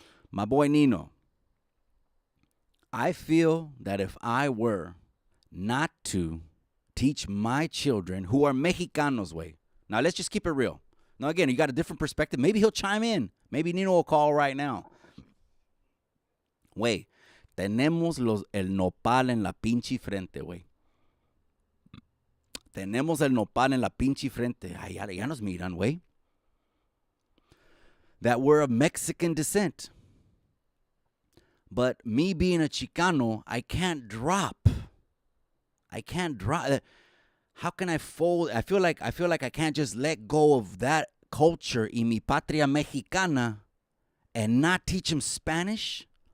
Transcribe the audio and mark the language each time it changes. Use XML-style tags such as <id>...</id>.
<en>My boy Nino, I feel that if I were not to teach my children who are Mexicanos, way. Now, let's just keep it real. Now, again, you got a different perspective. Maybe he'll chime in. Maybe Nino will call right now.</en> <es>Güey, tenemos el nopal en la pinche frente, güey. Tenemos el nopal en la pinche frente. Ay, ya nos miran, güey.</es> <en>That we're of Mexican descent. But me being a Chicano, I can't drop. How can I fold? I feel like I can't just let go of that culture y mi patria mexicana and not teach them Spanish.</en>